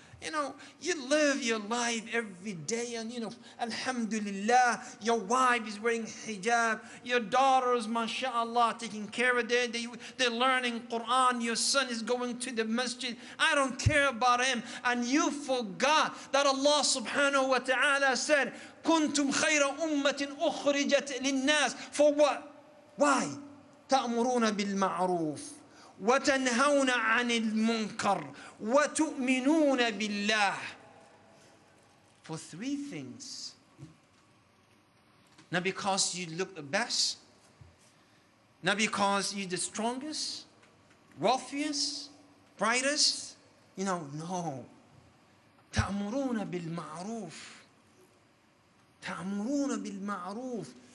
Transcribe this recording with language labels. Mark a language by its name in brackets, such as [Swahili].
[English] You know, you live your life every day and, you know, alhamdulillah, your wife is wearing hijab, your daughters, mashallah, taking care of them, they're learning Quran, your son is going to the masjid, I don't care about him. And you forgot that Allah subhanahu wa ta'ala said, [Arabic] كنتم خير أمة أخرجت للناس. [English] For what? Why? [Arabic] تأمرون بالمعروف وتنهون عن المنكر وتؤمنون بالله. [English] For three things. Not because you look the best, not because you're the strongest, wealthiest, brightest, you know, no. [Arabic] تأمرون بالمعروف. تأمرون بالمعروف.